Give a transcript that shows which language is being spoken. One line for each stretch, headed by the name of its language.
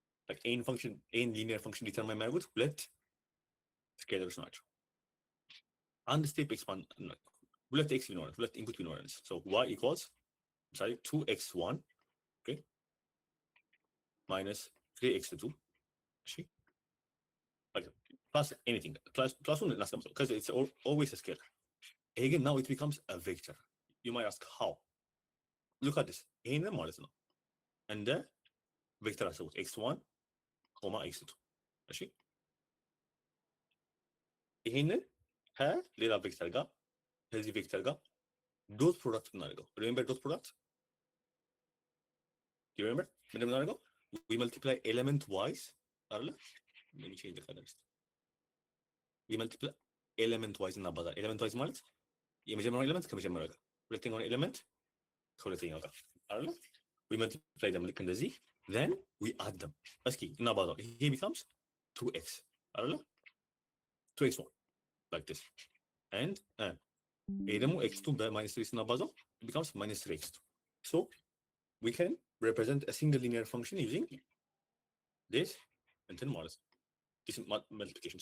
English: Like any linear function determine
Amharic: የሚያደርጉት ሁለት
English: scalars
Amharic: ናቸው። አንድ ስቴፕ ኤክስፓንድ ሁለት ኤክስ ቢኖረን ሁለት ኢንፑት ቢኖረን
English: so y equals
Amharic: ምሳሌ
English: 2x1 okay minus 3x2
Amharic: እሺ
English: plus anything plus one
Amharic: እናስቀምጠው
English: because it's always a scalar. Again now it becomes a vector. You might ask how? Look at this.
Amharic: ይሄንን ማለት ነው እንደ ቬክተር አስቡት x1 x2 እሺ ይሄንን ከሌላ ቬክተር ጋር ከዚህ ቬክተር ጋር ዶት ፕሮዳክት እናደርገው። ሪሜምበር ዶት ፕሮዳክት ሪሜምበር ምንድን ነው እናደርገው?
English: we multiply element wise
Amharic: አይደለ?
English: let me change the color. we multiply element wise
Amharic: እናባዛለን።
English: element wise
Amharic: ማለት የመጀመሪያው ኤሌመንት ከመጀመሪያው ጋር ሁለተኛው ኤሌመንት ከሁለተኛው ጋር አይደለ?
English: we multiply them
Amharic: ልክ እንደዚህ
English: then we add them።
Amharic: እስኪ እናባዛው። ይሄ
English: becomes 2x
Amharic: አይደለ?
English: 2x1 like this and
Amharic: ይሄ ደግሞ
English: x2
Amharic: በማይነስ 3 ስናባዛው
English: it becomes minus 3x2. So we can represent a single linear function using this
Amharic: እንትን ማለት ነው
English: this multiplication.